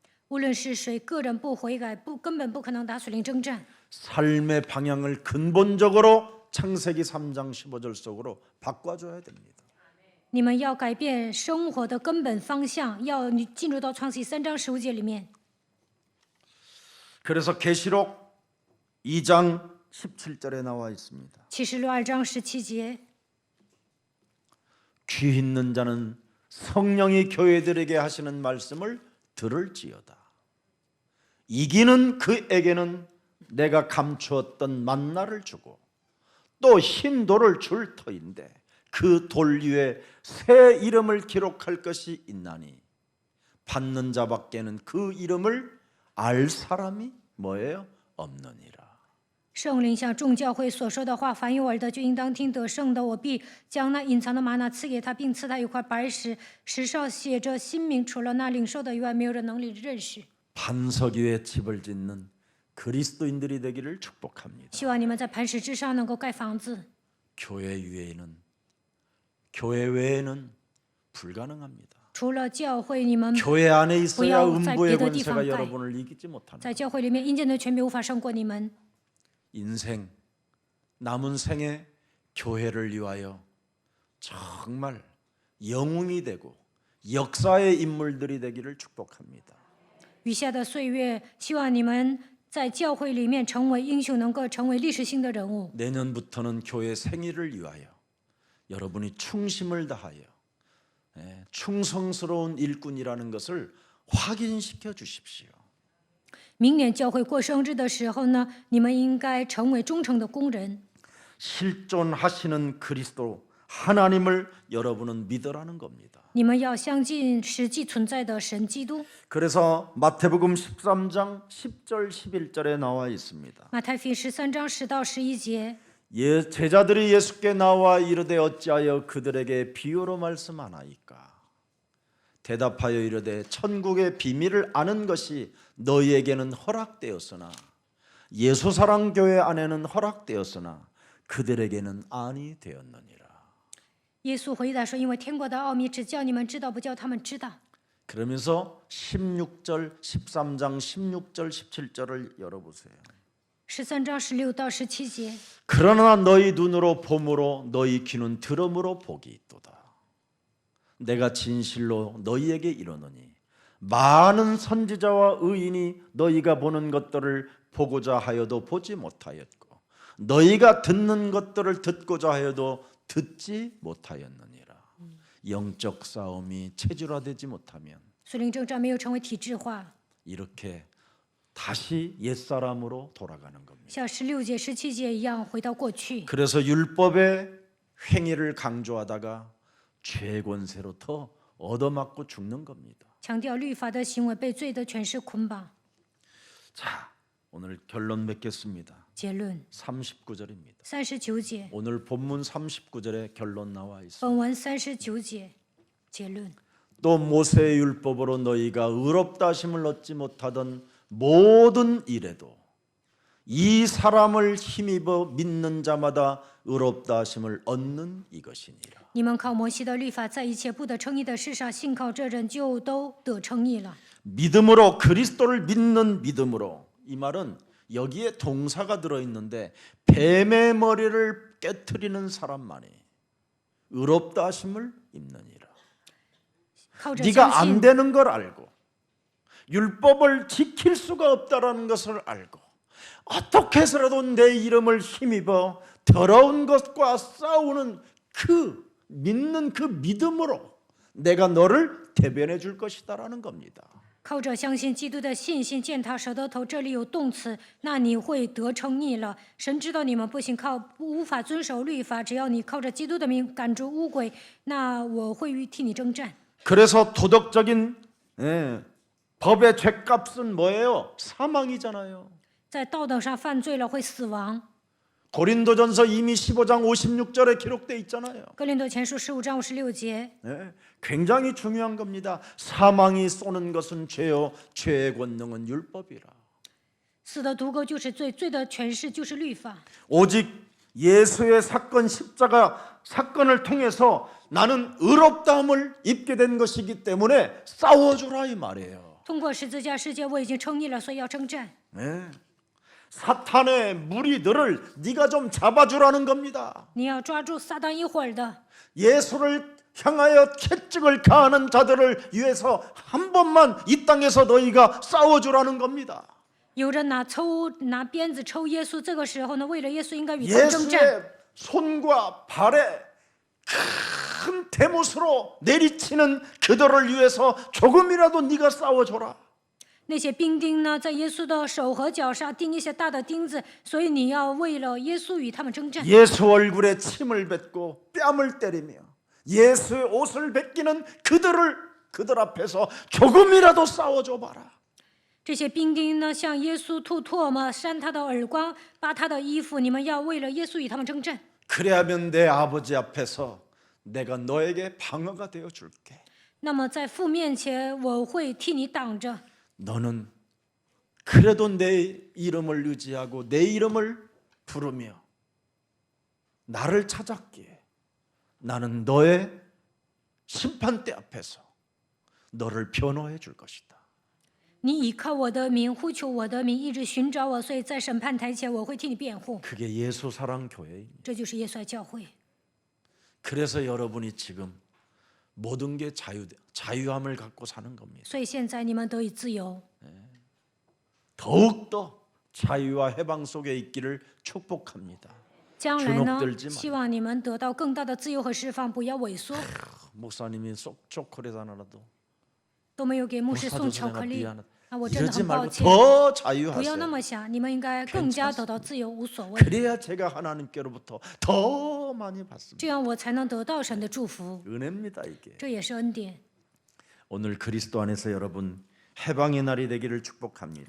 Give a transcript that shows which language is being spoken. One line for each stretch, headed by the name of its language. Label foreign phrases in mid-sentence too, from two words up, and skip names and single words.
Chinese: 无论是谁，个人不悔改，根本不可能打水灵征战。
Korean: 삶의 방향을 근본적으로 창세기 3장 15절 속으로 바꿔줘야 됩니다.
Chinese: 你们要改变生活的根本方向，要你进入到创世记3章15节里面。
Korean: 그래서 계시록 2장 17절에 나와 있습니다.
Chinese: 启示录2章17节，
Korean: 귀 있는 자는 성령이 교회들에게 하시는 말씀을 들을지어다. 이기는 그에게는 내가 감추었던 만나를 주고 또 흰 돌을 줄 터인데 그 돌 위에 새 이름을 기록할 것이 있나니 받는 자밖에는 그 이름을 알 사람이 뭐예요? 없느니라.
Chinese: 圣灵向众教会所说的话，凡有耳的就应当听。得胜的，我必将那隐藏的玛纳赐给他，并赐他一块白石，石上写着新名，除了那领受的以外，没有人能领认识。
Korean: 반석 위에 집을 짓는 그리스도인들이 되기를 축복합니다.
Chinese: 希望你们在磐石之上能够盖房子。
Korean: 교회 외에는 불가능합니다.
Chinese: 除了教会，你们
Korean: 교회 안에 있어야 뭐야, 음부의 잘 권세가 비더 여러분을 이기지 못한다.
Chinese: 在教会里面，阴间的权柄无法胜过你们。
Korean: 인생 남은 생에 교회를 위하여 정말 영웅이 되고 역사의 인물들이 되기를 축복합니다.
Chinese: 余下的岁月，希望你们在教会里面成为英雄，能够成为历史性的人物。
Korean: 내년부터는 교회 생일을 위하여 여러분이 충심을 다하여 충성스러운 일꾼이라는 것을 확인시켜 주십시오.
Chinese: 明年教会过生日的时候呢，你们应该成为忠诚的工人。
Korean: 실존하시는 그리스도 하나님을 여러분은 믿으라는 겁니다.
Chinese: 你们要相信实际存在的神基督。
Korean: 그래서 마태복음 13장 10절 11절에 나와 있습니다.
Chinese: 马太福音13章10到11节，
Korean: 제자들이 예수께 나와 이르되 어찌하여 그들에게 비유로 말씀하나이까? 대답하여 이르되 천국의 비밀을 아는 것이 너희에게는 허락되었으나 예수사랑교회 안에는 허락되었으나 그들에게는 아니 되었느니라.
Chinese: 耶稣回答说：“因为天国的奥秘只叫你们知道，不叫他们知道。”
Korean: 그러면서 16절 13장 16절 17절을 열어보세요.
Chinese: 13 章16到17节，
Korean: 그러나 너희 눈으로 봄으로 너희 귀는 들음으로 복이 있도다. 내가 진실로 너희에게 이르노니 많은 선지자와 의인이 너희가 보는 것들을 보고자 하여도 보지 못하였고 너희가 듣는 것들을 듣고자 하여도 듣지 못하였느니라. 영적 싸움이 체질화되지 못하면
Chinese: 属灵征战没有成为体制化，
Korean: 이렇게 다시 옛사람으로 돌아가는 겁니다.
Chinese: 像16节、17节一样回到过去。
Korean: 그래서 율법의 행위를 강조하다가 죄 권세로 더 얻어맞고 죽는 겁니다.
Chinese: 强调律法的行为被罪的权势捆绑。
Korean: 자, 오늘 결론 맺겠습니다.
Chinese: 结论
Korean: 39절입니다.
Chinese: 39节，
Korean: 오늘 본문 39절에 결론 나와 있습니다.
Chinese: 本文39节，结论。
Korean: 또 모세의 율법으로 너희가 의롭다 하심을 얻지 못하던 모든 일에도 이 사람을 힘입어 믿는 자마다 의롭다 하심을 얻는 이것이니라.
Chinese: 你们靠摩西的律法，在一切不得称义的事上，信靠这人就都得称义了。
Korean: 믿음으로 그리스도를 믿는 믿음으로 이 말은 여기에 동사가 들어있는데 뱀의 머리를 깨트리는 사람만이 의롭다 하심을 입느니라.
Chinese: 靠着
Korean: 네가
Chinese: 相
Korean: 안
Chinese: 信，
Korean: 되는 걸 알고 율법을 지킬 수가 없다라는 것을 알고 어떻게 해서라도 내 이름을 힘입어 더러운 것과 싸우는 그 믿는 그 믿음으로 내가 너를 대변해 줄 것이다라는 겁니다.
Chinese: 靠着相信基督的信心践踏舌头，这里有动词，那你会得称义了。神知道你们不行，无法遵守律法，只要你靠着基督的名赶逐污鬼，那我会替你征战。
Korean: 그래서 도덕적인 법의 죗값은 뭐예요? 사망이잖아요.
Chinese: 在道德上犯罪了会死亡。
Korean: 고린도전서 이미 15장 56절에 기록되어 있잖아요.
Chinese: 哥林多前书15章56节，
Korean: 굉장히 중요한 겁니다. 사망이 쏘는 것은 죄요, 죄의 권능은 율법이라.
Chinese: 死的毒钩就是罪，罪的权势就是律法。
Korean: 오직 예수의 사건 십자가 사건을 통해서 나는 의롭다함을 입게 된 것이기 때문에 싸워주라 이 말이에요.
Chinese: 通过十字架世界，我已经称义了，所以要征战。
Korean: 사탄의 무리들을 네가 좀 잡아주라는 겁니다.
Chinese: 你要抓住撒旦一会儿的，
Korean: 예수를 향하여 채찍을 가하는 자들을 위해서 한 번만 이 땅에서 너희가 싸워주라는 겁니다.
Chinese: 有人拿鞭子抽耶稣，这个时候呢，为了耶稣应该与他征战。
Korean: 예수의 손과 발에 큰 대못으로 내리치는 그들을 위해서 조금이라도 네가 싸워줘라.
Chinese: 那些兵丁呢，在耶稣的手和脚上钉一些大的钉子，所以你要为了耶稣与他们征战。
Korean: 예수 얼굴에 침을 뱉고 뺨을 때리며 예수의 옷을 벗기는 그들 앞에서 조금이라도 싸워줘 봐라.
Chinese: 这些兵丁呢，向耶稣吐唾沫，扇他的耳光，扒他的衣服。你们要为了耶稣与他们征战。
Korean: 그래야면 내 아버지 앞에서 내가 너에게 방어가 되어 줄게.
Chinese: 那么在父面前，我会替你挡着。
Korean: 너는 그래도 내 이름을 의지하고 내 이름을 부르며 나를 찾았기에 나는 너의 심판대 앞에서 너를 변호해 줄 것이다.
Chinese: 你倚靠我的名，呼求我的名，一直寻找我，所以在审判台前我会替你辩护。
Korean: 그게 예수 사랑 교회입니다.
Chinese: 这就是耶稣爱教会。
Korean: 그래서 여러분이 지금 모든 게 자유함을 갖고 사는 겁니다.
Chinese: 所以现在你们得以自由，
Korean: 더욱더 자유와 해방 속에 있기를 축복합니다.
Chinese: 将来呢
Korean: 주눅들지 ，
Chinese: 希望你们得到更大的自由和释放，不要萎缩。
Korean: 목사님이 쏙 초콜릿 하나라도
Chinese: 都没有给牧师
Korean: 못
Chinese: 送
Korean: 사줘서
Chinese: 巧克
Korean: 내가
Chinese: 力
Korean: 미안하다.
Chinese: 啊，我真的
Korean: 이러지
Chinese: 很抱
Korean: 말고
Chinese: 歉。
Korean: 더
Chinese: 不要那
Korean: 자유하세요.
Chinese: 么想，你们应该更加得到自由，无所谓。
Korean: 그래야 제가 하나님께로부터 더 많이 받습니다.
Chinese: 这样我才能得到神的祝福，
Korean: 은혜입니다 이게.
Chinese: 这也是恩典。
Korean: 오늘 그리스도 안에서 여러분 해방의 날이 되기를 축복합니다.